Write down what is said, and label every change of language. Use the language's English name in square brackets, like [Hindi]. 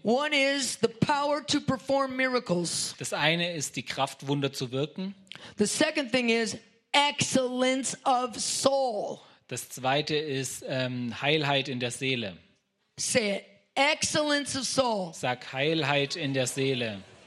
[English] One is the power to perform miracles. [German] Das eine ist die Kraft, Wunder zu wirken. [English] The second thing is excellence of soul. [German] Das zweite ist Heilheit in der Seele. [English] Say it. Excellence of soul. [German] Sag Heilheit in der Seele.